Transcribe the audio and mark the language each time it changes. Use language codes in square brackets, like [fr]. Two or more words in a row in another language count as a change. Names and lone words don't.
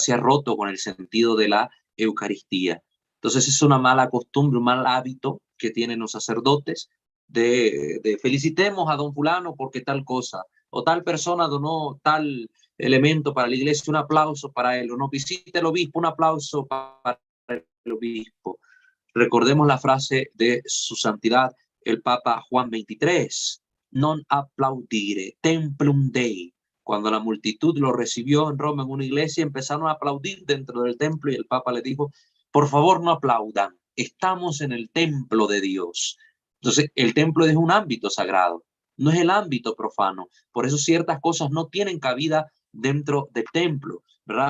[es] Se ha roto con el sentido de la Eucaristía. Entonces es una mala costumbre, un mal hábito que tienen los sacerdotes de felicitemos a don fulano porque tal cosa, o tal persona donó tal elemento para la iglesia, un aplauso para él, o nos visita el obispo, un aplauso para el obispo. Recordemos la frase de su santidad, el Papa Juan XXIII, [it] non applaudire, [la] templum Dei. [es] Cuando la multitud lo recibió en Roma en una iglesia, empezaron a aplaudir dentro del templo y el Papa le dijo, por favor no aplaudan, estamos en el templo de Dios. Entonces, el templo es un ámbito sagrado, no es el ámbito profano. Por eso ciertas cosas no tienen cabida dentro del templo, ¿verdad?